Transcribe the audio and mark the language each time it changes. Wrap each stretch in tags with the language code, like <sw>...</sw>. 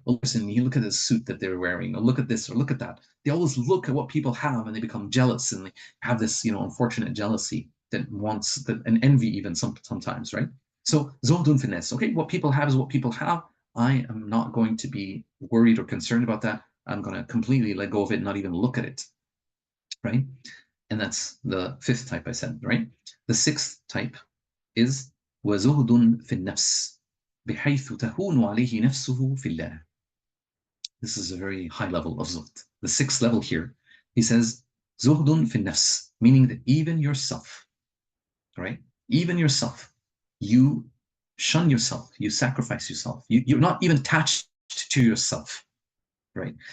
<en>Well, listen, you look at the suit that they're wearing, or look at this, or look at that. They always look at what people have and they become jealous, and they have this, unfortunate jealousy that wants and envy even sometimes, right? So, zuhdun finesse. Okay, what people have is what people have. I am not going to be worried or concerned about that. I'm going to completely let go of it, not even look at it, right? And that's the fifth type I said, right? The sixth type is</en> <ar>وزهد في النفس بحيث تهون عليه نفسه في الله.</ar> <en>This is a very high level of zuhd. The sixth level here, he says, zuhdun fi nafs, meaning that even yourself, right? Even yourself, you shun yourself, you sacrifice yourself. You're not even attached to yourself, right?</en>